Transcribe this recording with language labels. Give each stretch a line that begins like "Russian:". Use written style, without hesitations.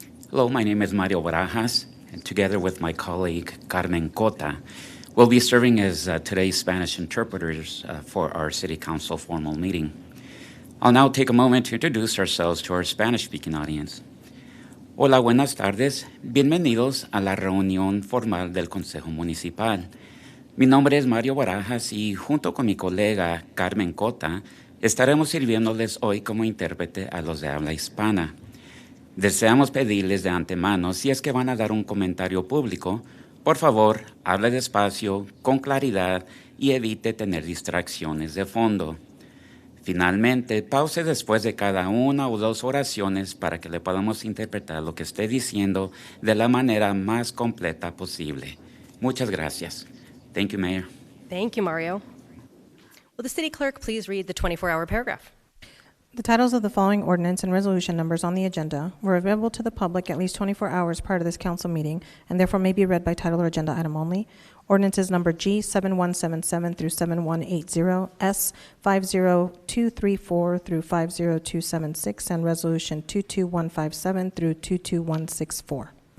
English: Hello, my name is Mario Barajas, and together with my colleague Carmen Cota, we'll be serving as today's Spanish interpreters for our City Council formal meeting. I'll now take a moment to introduce ourselves to our Spanish-speaking audience.
Spanish: Hola, buenas tardes. Bienvenidos a la reunión formal del Consejo Municipal. Mi nombre es Mario Barajas y junto con mi colega Carmen Cota estaremos sirviéndoles hoy como intérprete a los de habla hispana. Deseamos pedirles de antemano, si es que van a dar un comentario público, por favor, hable despacio, con claridad y evite tener distracciones de fondo. Finalmente, pause después de cada una o dos oraciones para que le podamos interpretar lo que esté diciendo de la manera más completa posible. Muchas gracias.
English: Thank you, Mayor. Thank you, Mario. Will the city clerk please read the 24-hour paragraph? The titles of the following ordinance and resolution numbers on the agenda were available to the public at least 24 hours prior to this council meeting and therefore may be read by title or agenda item only. Ordinances number G 7177 through 7180, S 50234 through 50276, and resolution 22157 through 22164.